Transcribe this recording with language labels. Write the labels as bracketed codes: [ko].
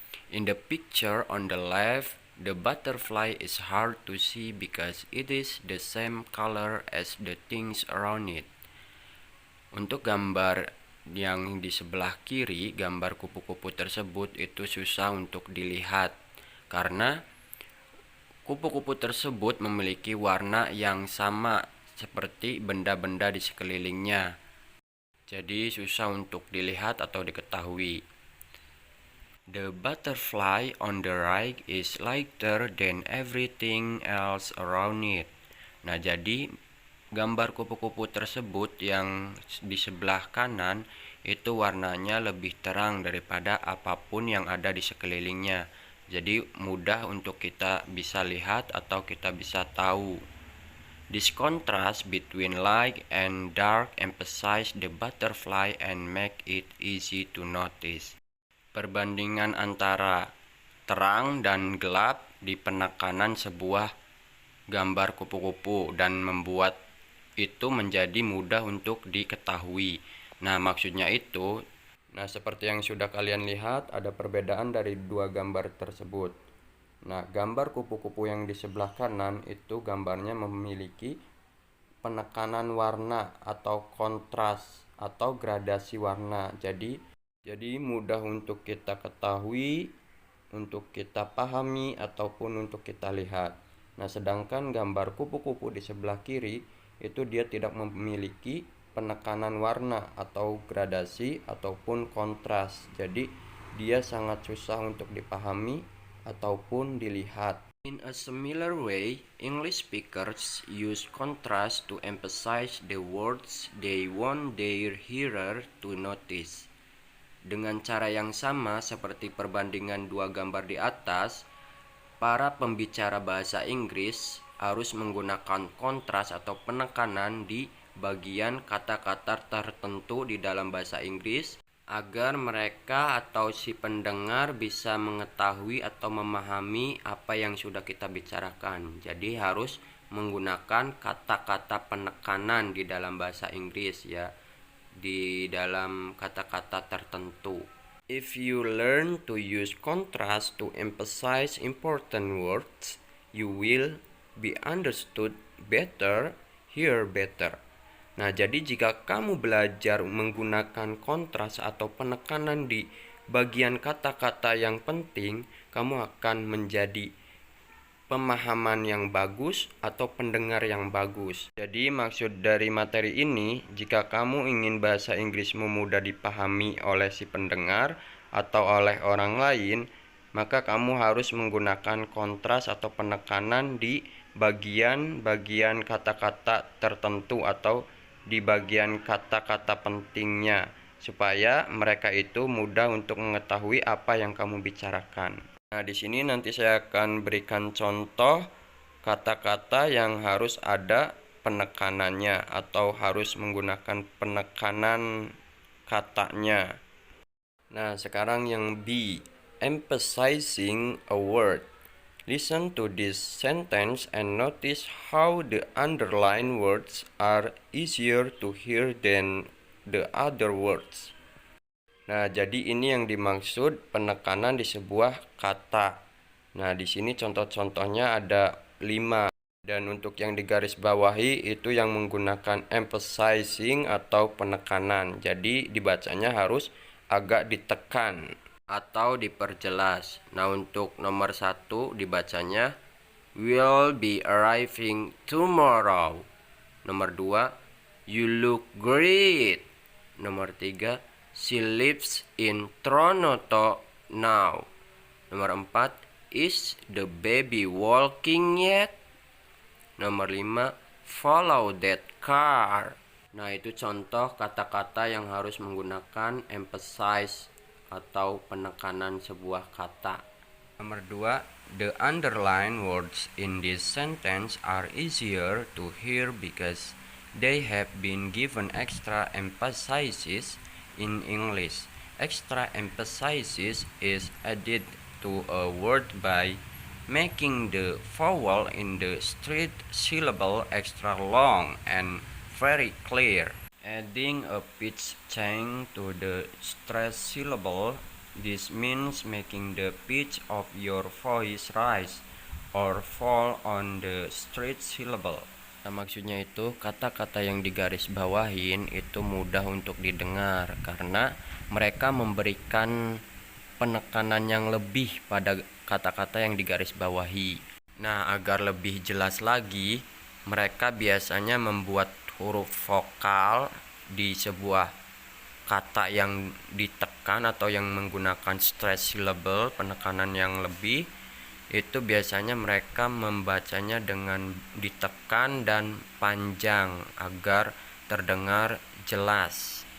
[en] In the picture on the left, the butterfly is hard to see because it is the same color as the things around it. [id] Untuk gambar yang di sebelah kiri, gambar kupu-kupu tersebut itu susah untuk dilihat karena kupu-kupu tersebut memiliki warna yang sama seperti benda-benda di sekelilingnya. Jadi susah untuk dilihat atau diketahui. [en] The butterfly on the right is lighter than everything else around it. [id] Nah, jadi gambar kupu-kupu tersebut yang di sebelah kanan itu warnanya lebih terang daripada apapun yang ada di sekelilingnya. Jadi mudah untuk kita bisa lihat atau kita bisa tahu. [en] This contrast between light and dark emphasize the butterfly and make it easy to notice. [id] Perbandingan antara terang dan gelap di penekanan sebuah gambar kupu-kupu dan membuat itu menjadi mudah untuk diketahui. Nah, maksudnya itu, seperti yang sudah kalian lihat, ada perbedaan dari dua gambar tersebut. Nah, gambar kupu-kupu yang di sebelah kanan itu gambarnya memiliki penekanan warna atau kontras atau gradasi warna. Jadi mudah untuk kita ketahui, untuk kita pahami, ataupun untuk kita lihat. Nah, sedangkan gambar kupu-kupu di sebelah kiri itu dia tidak memiliki penekanan warna atau gradasi ataupun kontras. Jadi dia sangat susah untuk dipahami ataupun dilihat. [en] In a similar way, English speakers use contrast to emphasize the words they want their hearer to notice. [id] Dengan cara yang sama seperti perbandingan dua gambar di atas, para pembicara bahasa Inggris harus menggunakan kontras atau penekanan di bagian kata-kata tertentu di dalam bahasa Inggris agar mereka atau si pendengar bisa mengetahui atau memahami apa yang sudah kita bicarakan. Jadi harus menggunakan kata-kata penekanan di dalam bahasa Inggris ya, di dalam kata-kata tertentu. [en] If you learn to use contrast to emphasize important words, you will be understood better, hear better. [id] Nah, jadi jika kamu belajar menggunakan kontras atau penekanan di bagian kata-kata yang penting, kamu akan menjadi pemahaman yang bagus atau pendengar yang bagus. Jadi maksud dari materi ini, jika kamu ingin bahasa Inggrismu mudah dipahami oleh si pendengar atau oleh orang lain, maka kamu harus menggunakan kontras atau penekanan di bagian-bagian kata-kata tertentu atau di bagian kata-kata pentingnya, supaya mereka itu mudah untuk mengetahui apa yang kamu bicarakan. Nah, di sini nanti saya akan berikan contoh kata-kata yang harus ada penekanannya atau harus menggunakan penekanan katanya. Nah, sekarang yang B, [en] emphasizing a word. Listen to this sentence and notice how the underlined words are easier to hear than the other words. [id] Nah, jadi ini yang dimaksud penekanan di sebuah kata. Nah, di sini contoh-contohnya ada 5. Dan untuk yang digaris bawahi itu yang menggunakan emphasizing atau penekanan. Jadi dibacanya harus agak ditekan atau diperjelas. Nah, untuk nomor 1 dibacanya [en] will be arriving tomorrow. [id] Nomor 2, [en] you look great. [id] Nomor 3, [en] she lives in Toronto now. [id] Nomor 4, [en] is the baby walking yet? [id] Nomor 5, [en] follow that car. [id] Nah, itu contoh kata-kata yang harus menggunakan emphasize atau penekanan sebuah kata. Nomor 2, [en] the underlined words in this sentence are easier to hear because they have been given extra emphasis in English. Extra emphasis is added to a word by making the vowel in the straight syllable extra long and very clear. Adding a pitch change to the stressed syllable, this means making the pitch of your voice rise or fall on the straight syllable. [id] Nah, maksudnya itu kata-kata yang digaris bawahin itu mudah untuk didengar karena mereka memberikan penekanan yang lebih pada kata-kata yang digaris bawahi. Nah, agar lebih jelas lagi, mereka biasanya membuat huruf vokal di sebuah kata yang ditekan atau yang menggunakan stress syllable, penekanan yang lebih, itu biasanya mereka membacanya dengan ditekan dan panjang agar terdengar jelas.